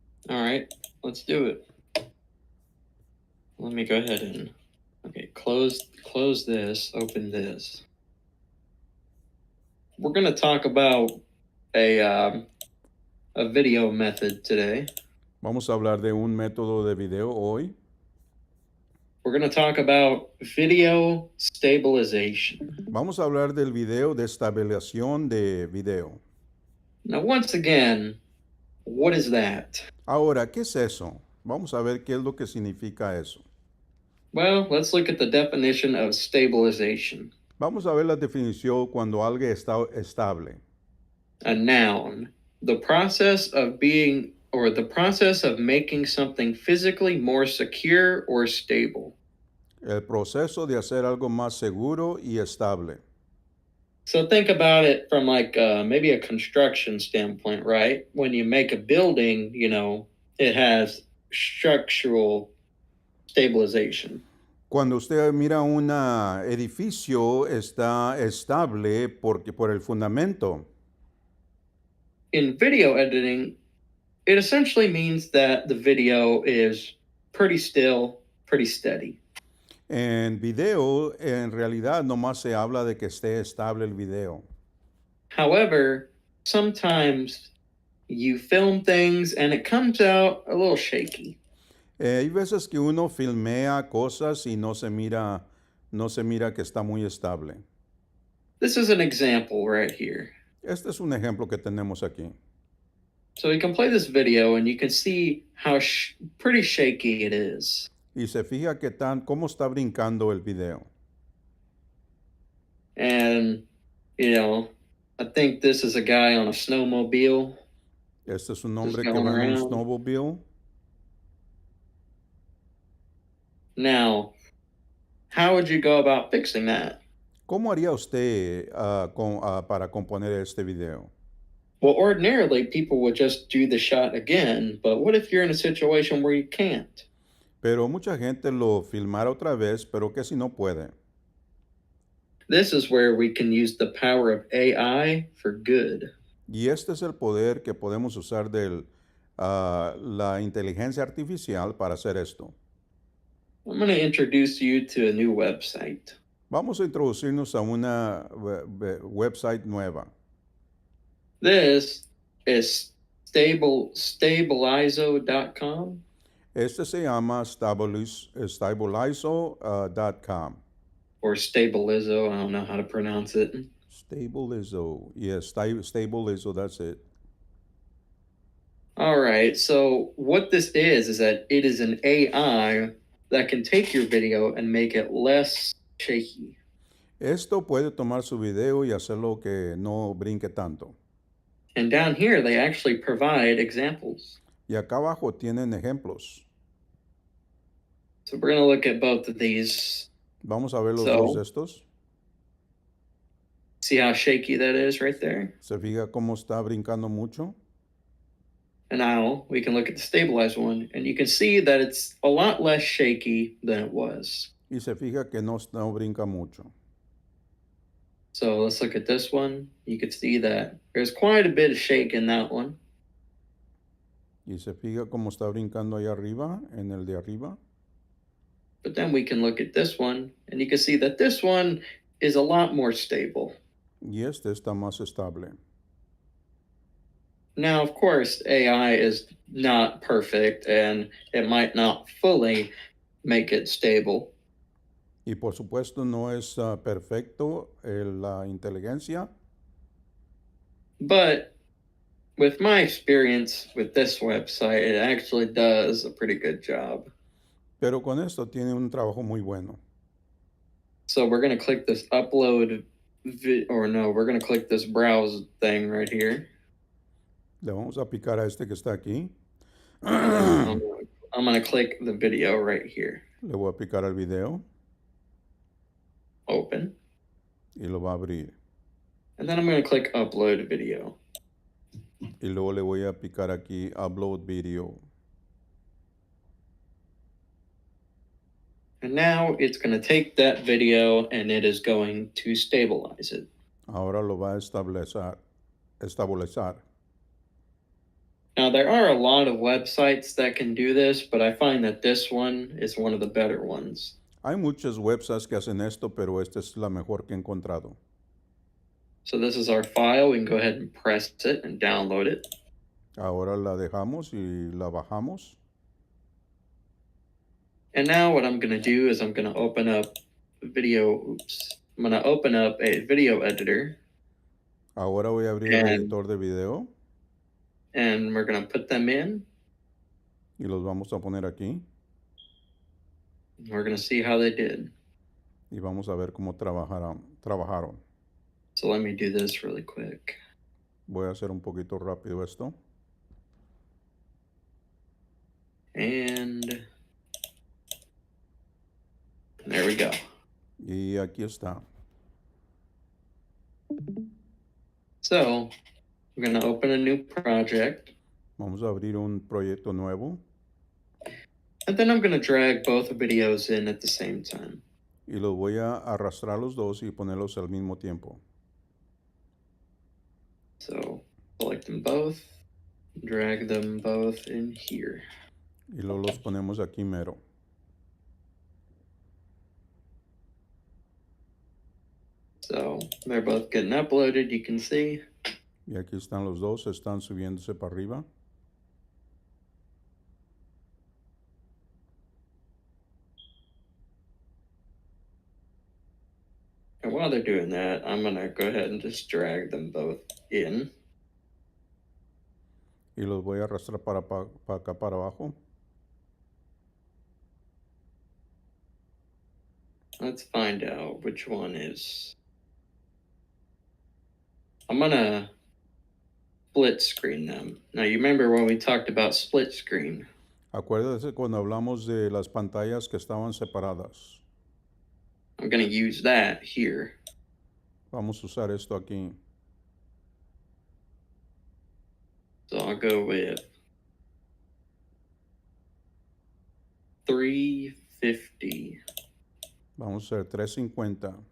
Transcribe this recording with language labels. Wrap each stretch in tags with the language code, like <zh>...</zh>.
<en>All right, let's do it. Let me go ahead and close this, open this. We're gonna talk about a video method today.</en> <es>Vamos a hablar de un método de video hoy.</es> <en>We're gonna talk about video stabilization.</en> <es>Vamos a hablar del video de estabilización de video.</es> <en>Now, once again, what is that?</en> <es>Ahora, ¿qué es eso? Vamos a ver qué es lo que significa eso.</es> <en>Well, let's look at the definition of stabilization.</en> <es>Vamos a ver la definición cuando algo está estable.</es> <en>A noun, the process of being or the process of making something physically more secure or stable.</en> <es>El proceso de hacer algo más seguro y estable.</es> <en>So think about it from like maybe a construction standpoint, right? When you make a building, it has structural stabilization.</en> <es>Cuando usted mira un edificio, está estable porque por el fundamento.</es> <en>In video editing, it essentially means that the video is pretty still, pretty steady.</en> <es>En video, en realidad, nomás se habla de que esté estable el video.</es> <en>However, sometimes you film things and it comes out a little shaky.</en> <es>Hay veces que uno filmea cosas y no se mira que está muy estable.</es> <en>This is an example right here.</en> <es>Este es un ejemplo que tenemos aquí.</es> <en>So we can play this video and you can see how pretty shaky it is.</en> <es>Y se fija que cómo está brincando el video.</es> <en>And, I think this is a guy on a snowmobile.</en> <es>Este es un hombre que va</es> <en>going</en> <es>en un</es> <en>around. snowmobile. Now, how would you go about fixing that?</en> <es>¿Cómo haría usted para componer este video?</es> <en>Well, ordinarily, people would just do the shot again, but what if you're in a situation where you can't?</en> <es>Pero mucha gente lo filmara otra vez, pero que si no puede.</es> <en>This is where we can use the power of AI for good.</en> <es>Y este es el poder que podemos usar de la inteligencia artificial para hacer esto.</es> <en>I'm going to introduce you to a new website.</en> <es>Vamos a introducirnos a una website nueva.</es> <en>This is stabilizo.com.</en> <es>Este se llama stabilizo.com.</es> <en>Or Stabilizo, I don't know how to pronounce it. Stabilizo. Yes, Stabilizo, that's it. All right, so what this is that it is an AI that can take your video and make it less shaky.</en> <es>Esto puede tomar su video y hacerlo que no brinque tanto.</es> <en>And down here, they actually provide examples.</en> <es>Y acá abajo tienen ejemplos.</es> <en>So we're going to look at both of these.</en> <es>Vamos a ver los</es> <en>So-</en> <es>dos de estos.</es> <en>See how shaky that is right there?</en> <es>¿Se fija cómo está brincando mucho?</es> <en>And now we can look at the stabilized one, and you can see that it's a lot less shaky than it was.</en> <es>Y se fija que no brinca mucho.</es> <en>So let's look at this one. You can see that there's quite a bit of shake in that one.</en> <es>Y se fija cómo está brincando ahí arriba, en el de arriba.</es> <en>But then we can look at this one, and you can see that this one is a lot more stable.</en> <es>Y este está más estable.</es> <en>Now, of course, AI is not perfect, and it might not fully make it stable.</en> <es>Y por supuesto no es perfecto la inteligencia,</es> <en>But with my experience with this website, it actually does a pretty good job.</en> <es>pero con esto tiene un trabajo muy bueno.</es> <en>So we're going to click this upload, we're going to click this browse thing right here.</en> <es>Le vamos a picar a este que está aquí.</es> <en>I'm going to click the video right here.</en> <es>Le voy a picar al video</es> <en>Open.</en> <es>y lo va a abrir.</es> <en>And then I'm going to click upload video.</en> <es>Y luego le voy a picar aquí upload video.</es> <en>And now it's going to take that video and it is going to stabilize it.</en> <es>Ahora lo va a estabilizar.</es> <en>Now, there are a lot of websites that can do this, but I find that this one is one of the better ones.</en> <es>Hay muchos websites que hacen esto, pero esta es la mejor que he encontrado.</es> <en>So this is our file. We can go ahead and press it and download it.</en> <es>Ahora la dejamos y la bajamos.</es> <en>And now what I'm going to do is I'm going to open up I'm going to open up a video editor,</en> <es>Ahora voy a abrir el</es> <en>And-</en> <es>editor de video</es> <en>and we're going to put them in.</en> <es>y los vamos a poner aquí</es> <en>We're going to see how they did.</en> <es>y vamos a ver cómo trabajaron.</es> <en>So let me do this really quick.</en> <es>Voy a hacer un poquito rápido esto.</es> <en>And go.</en> <es>Y aquí está.</es> <en>So we're going to open a new project.</en> <es>Vamos a abrir un proyecto nuevo</es> <en>And then I'm going to drag both videos in at the same time.</en> <es>y los voy a arrastrar los dos y ponerlos al mismo tiempo.</es> <en>So select them both, drag them both in here.</en> <es>Y luego los ponemos aquí mero.</es> <en>So they're both getting uploaded, you can see.</en> <es>Y aquí están los dos, están subiéndose para arriba.</es> <en>And while they're doing that, I'm going to go ahead and just drag them both in.</en> <es>Y los voy a arrastrar para acá, para abajo.</es> <en>Let's find out which one is. I'm going to split screen them. Now, you remember when we talked about split screen?</en> <es>Acuérdate cuando hablamos de las pantallas que estaban separadas.</es> <en>I'm going to use that here.</en> <es>Vamos a usar esto aquí.</es> <en>So I'll go with 350.</en> <es>Vamos a hacer 350.</es>